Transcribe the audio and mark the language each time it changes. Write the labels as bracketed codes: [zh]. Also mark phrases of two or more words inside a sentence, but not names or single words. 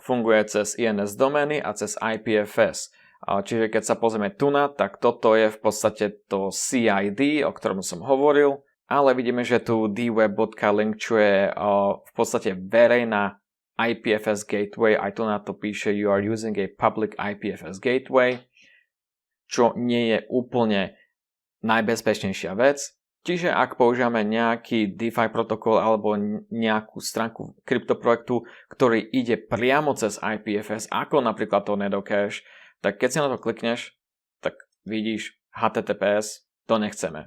[sk] Funguje cez INS domény a cez IPFS. Čiže keď sa pozrieme tu na, tak toto je v podstate to CID, o ktorom som hovoril, ale vidíme, že tu dweb.link, čo je v podstate verejná IPFS gateway, aj tu na to píše [en] you are using a public IPFS gateway, [sk] čo nie je úplne najbezpečnejšia vec. Čiže ak používame nejaký DeFi protokol alebo nejakú stránku kryptoprojektu, ktorý ide priamo cez IPFS, ako napríklad Tornado Cash, tak keď si na to klikneš, tak vidíš HTTPS, to nechceme.